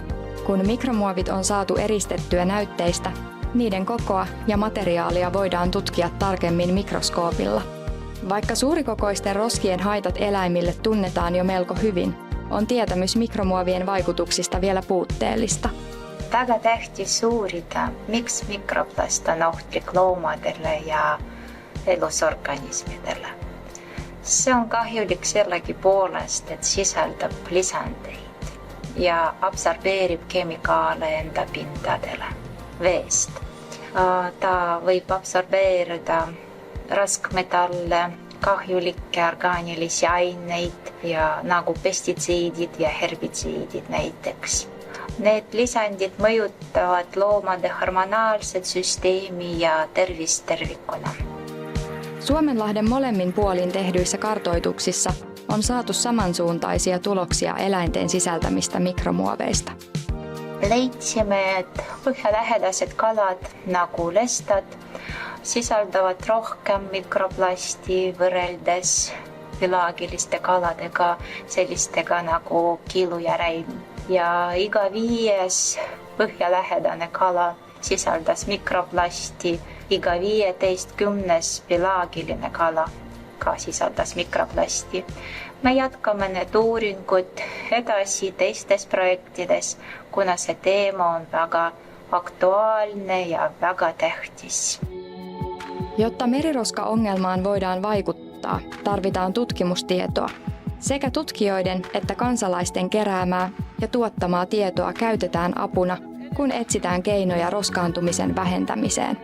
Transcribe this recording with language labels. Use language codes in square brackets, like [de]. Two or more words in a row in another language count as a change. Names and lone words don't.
[fi] Kun mikromuovit on saatu eristettyä näytteistä, niiden kokoa ja materiaalia voidaan tutkia tarkemmin mikroskoopilla. Vaikka suurikokoisten roskien haitat eläimille tunnetaan jo melko hyvin, on tietämys mikromuovien vaikutuksista vielä puutteellista. [et] Väga tähtis uurida, miks mikroplast on ohtlik loomadele ja elusorganismidele. See on kahjulik sellegipoolest, et sisaldab lisandeid ja absorbeerib kemikaale enda pindadele veest. Ta võib absorbeerida raskmetalle, kahjulikke orgaanilisi aineid ja nagu pestitsiidid ja herbitsiidid näiteks. Need lisandid mõjutavad loomade hormonaalset süsteemi ja tervist tervikuna. [fi] Suomenlahden molemmin puolin tehdyissä kartoituksissa on saatu samansuuntaisia tuloksia eläinten sisältämistä mikromuoveista. [et] Leidsime, et põhjalähedased kalad nagu lestad sisaldavad rohkem mikroplasti võrreldes pelaagiliste kaladega, sellistega nagu kilu ja räim. Ja iga 5. põhjalähedane kala sisaldas mikroplasti, iga 15. pelaagiline kala ka sisaldas mikroplasti. Me jätkame need uuringud edasi teistes projektides, kuna see teema on väga aktuaalne ja väga tähtis. [fi] Jotta meriroska-ongelmaan voidaan vaikuttaa, tarvitaan tutkimustietoa. Sekä tutkijoiden että kansalaisten keräämää ja tuottamaa tietoa käytetään apuna, kun etsitään keinoja roskaantumisen vähentämiseen.